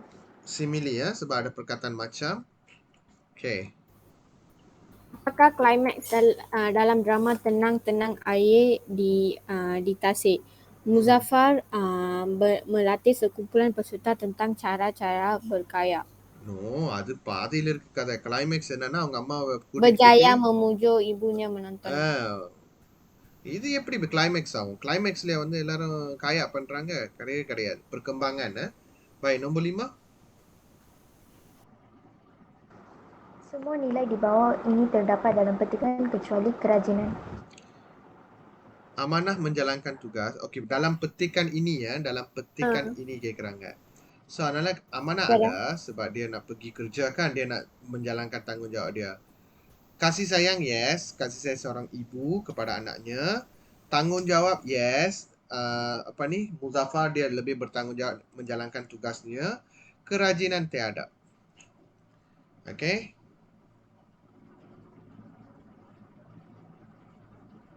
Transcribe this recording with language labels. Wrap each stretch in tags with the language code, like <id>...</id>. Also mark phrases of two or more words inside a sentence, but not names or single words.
<ms>Simile ya, sebab ada perkataan macam.</ms> <en>Okay.</en> <ms>Apakah klimaks dalam drama Tenang-Tenang Air di Tasik? Muzaffar melatih sekumpulan peserta tentang cara-cara berkaya.</ms> <en>No,</en> <ta>அது பாதியில இருக்க கதை. கிளைமேக்ஸ் என்னன்னா அவங்க அம்மாவை கூட்டிட்டு</ta> <ms>Berjaya</ms> <ta>போயிட்டு</ta> <ms>memujuk ibunya menonton.</ms> <ta>இது எப்படி கிளைமேக்ஸ் ஆகும்? கிளைமேக்ஸ்ல வந்து எல்லாரும் காயா பண்றாங்க? கிடையவே கிடையாது.</ta> <ms>Perkembangan. Baik, nombor 5. Semua nilai di bawah ini terdapat dalam petikan kecuali kerajinan. Amanah menjalankan tugas. Okey, dalam petikan ini ya, dalam petikan ini கேக்குறாங்க. So, அதனால amanah ada sebab dia nak pergi kerja kan, dia nak menjalankan tanggungjawab dia. Kasih sayang, yes. Kasih sayang seorang ibu kepada anaknya. Tanggungjawab, yes. Muzaffar dia lebih bertanggungjawab menjalankan tugasnya. Kerajinan tiada. Okay.</ms>